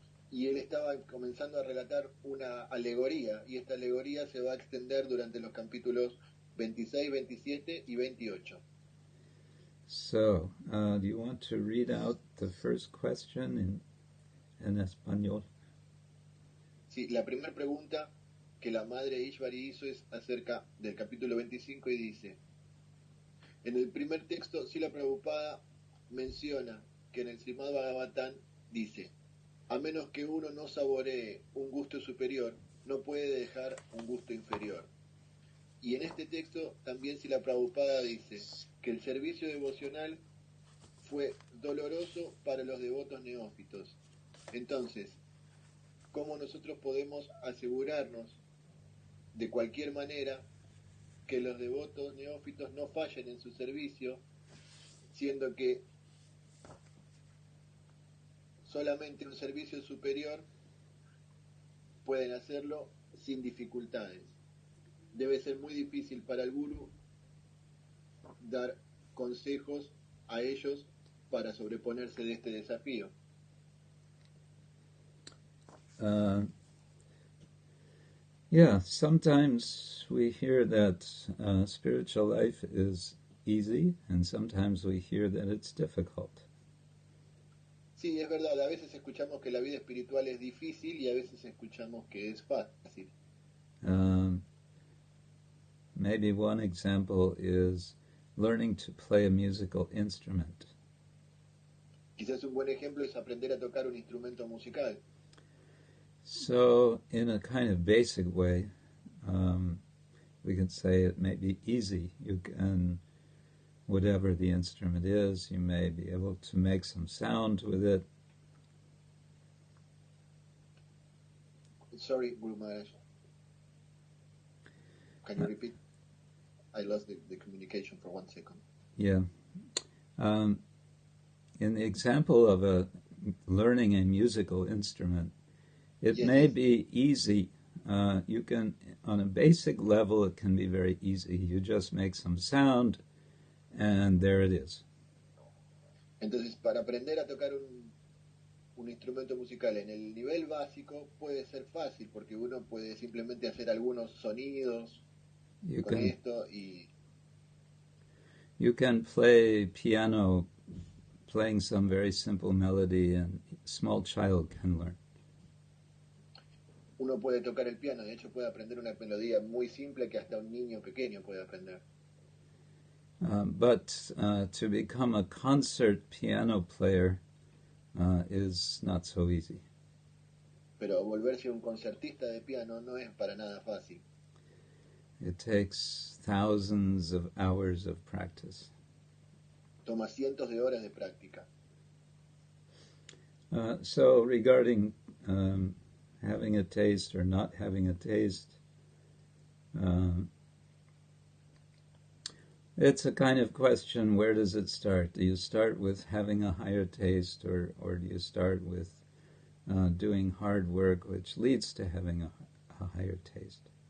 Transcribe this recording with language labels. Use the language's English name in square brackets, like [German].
[Spanish] Y él estaba comenzando a relatar una alegoría, y esta alegoría se va a extender durante los capítulos 26, 27 y 28. [English] So, do you want to read out the first question in español? [Spanish] Sí, la primera pregunta que la madre Ishwari hizo es acerca del capítulo 25 y dice: en el primer texto, Srila Prabhupada menciona que en el Srimad-Bhagavatam dice: a menos que uno no saboree un gusto superior, no puede dejar un gusto inferior. Y en este texto también Srila Prabhupada dice que el servicio devocional fue doloroso para los devotos neófitos. Entonces, ¿cómo nosotros podemos asegurarnos de cualquier manera que los devotos neófitos no fallen en su servicio, siendo que solamente un servicio superior pueden hacerlo sin dificultades? Debe ser muy difícil para el gurú dar consejos a ellos para sobreponerse de este desafío. [English] Yeah, sometimes we hear that spiritual life is easy, and sometimes we hear that it's difficult. [Spanish] Sí, es verdad, a veces escuchamos que la vida espiritual es difícil y a veces escuchamos que es fácil. [English] Maybe one example is learning to play a musical instrument. [Spanish] Quizás un buen ejemplo es aprender a tocar un instrumento musical. [English] So, in a kind of basic way, we can say it may be easy. You can, whatever the instrument is, you may be able to make some sound with it. Sorry, Guru Maharaj. Can you repeat? I lost the communication for 1 second. Yeah. In the example of learning a musical instrument, it may be easy. You can, on a basic level, it can be very easy. You just make some sound, and there it is. [Spanish] Entonces, para aprender a tocar un instrumento musical en el nivel básico puede ser fácil, porque uno puede simplemente hacer algunos sonidos esto y... [English] You can play piano, playing some very simple melody, and a small child can learn. [Spanish] Uno puede tocar el piano, de hecho puede aprender una melodía muy simple que hasta un niño pequeño puede aprender. [English] But to become a concert piano player is not so easy. [Spanish] Pero volverse un concertista de piano no es para nada fácil. [English] It takes thousands of hours of practice. [Spanish] Toma cientos de horas de práctica. [English] So regarding having a taste or not having a taste, it's a kind of question, where does it start? Do you start with having a higher taste, or do you start with doing hard work, which leads to having a higher taste?